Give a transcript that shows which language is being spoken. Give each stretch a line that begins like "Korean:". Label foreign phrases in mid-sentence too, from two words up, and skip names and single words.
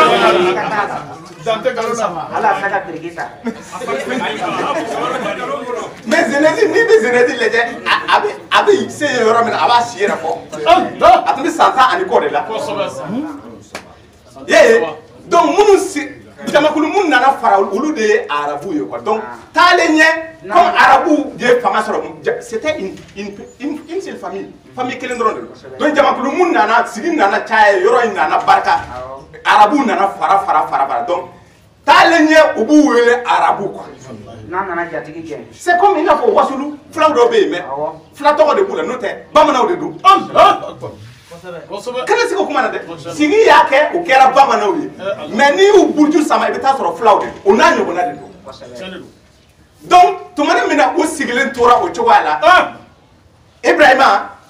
Bambara: mais Zenezi ni bɛ Zenezi lajɛ a bɛ se yɔrɔ min na a b'a si yɛrɛ fɔ a tun bɛ san 10 ani kɔ de la donc minnu jamakulu minnu nana fara olu de ye arabu ye quoi donc taalen ɲɛ comme arabu ye fanga sɔrɔ
French: c'était une seule famille
Bambara: kelen dɔrɔn de don donc jamakulu minnu nana sigi nana caya yɔrɔ in nana barika arabu nana fara donc taalen ɲɛ u b'u wele arabu quoi
French: c'est comme il
Bambara: n'a fɔ wasulu fulaw dɔw bɛ yen mais fula tɔgɔ de b'u la n'o tɛ bamananw de don kana sigi o kuma na dɛ sigi y'a kɛ o kɛra bamananw ye mais n'i y'u buruju sama i bɛ taa sɔrɔ fulaw de o n'a ɲɔgɔnna de don donc tumani min na u sigilen tora o cogoya la Ibrahima